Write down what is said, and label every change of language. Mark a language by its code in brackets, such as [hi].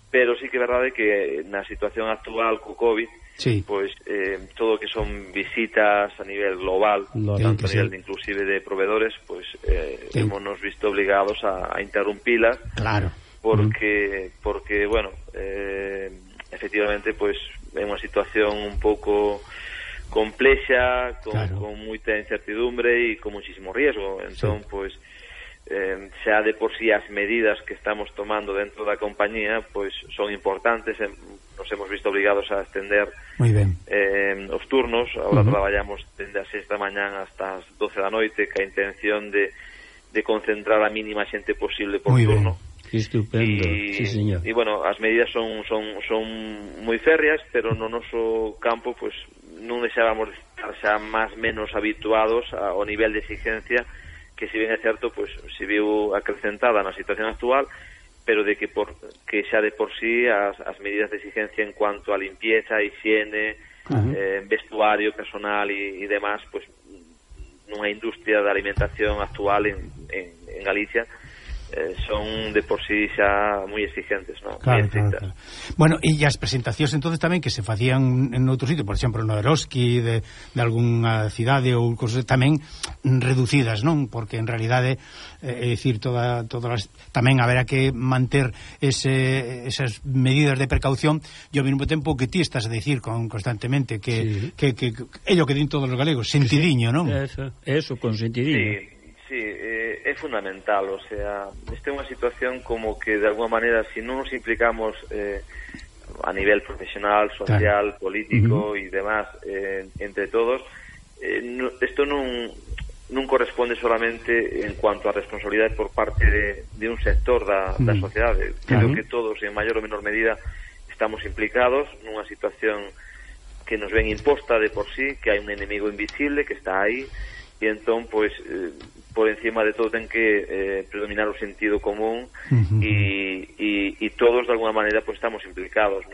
[gl] Pero sí que é verdade que na situación actual co COVID, sí, pues, todo que son visitas a nivel global, tanto [es] a nivel, sí, inclusive de proveedores, pues, hemos nos visto obligados a interrumpirlas. [gl] Claro. Porque, uh-huh, porque, bueno, efectivamente, pues, é unha situación un pouco complexa, claro, con moita incertidumbre e con muchísimo riesgo. Entón, sí, pues, xa de por si sí as medidas que estamos tomando dentro da compañía, pues, son importantes, [es] nos hemos visto obligados [gl] a extender os turnos, ahora, uh-huh, traballamos desde as 6 da mañan hasta as 12 da noite, ca intención de concentrar a mínima xente posible por [es] muy [gl] turno. [es] Bien. Estupendo, sí, señor. [gl] E, bueno, as medidas son moi férreas, pero no noso campo, pues, non deixábamos de estar xa máis menos habituados ao nivel de exigencia, que si bien é certo, pues, se viu acrecentada na situación actual, pero de que xa de por sí as medidas de exigencia [es] en cuanto a limpieza, [gl] higiene, uh-huh, vestuario, personal e demás, pues, nunha industria de alimentación actual en Galicia, son de por sí xa moi exigentes, ¿no? Claro, claro. Bueno, e as presentacións entonces tamén que se facían en outro sitio, por exemplo, no Eroski de algunha cidade ou cousas tamén reducidas, non? Porque en realidad é dicir todas as, tamén haberá que manter esas medidas de precaución, e ao mesmo tempo que ti estás a dicir constantemente que, sí, que é o que din todos os galegos, sentidiño, non? Eso, con sentidiño. Sí. Sí, é fundamental, o sea, esta é unha situación como que de alguna manera, se si non nos implicamos a nivel profesional, social, claro, político, uh-huh, y demás, entre todos. Esto non corresponde solamente en cuanto a responsabilidade por parte de un sector da sociedade. Creo, claro, que todos, en maior ou menor medida, estamos implicados nunha situación que nos ven imposta de por sí, que hai un enemigo invisible que está aí, e entón, pois, por encima de todo, ten que predominar o sentido común, uh-huh, y todos, de alguna manera, pues, estamos implicados.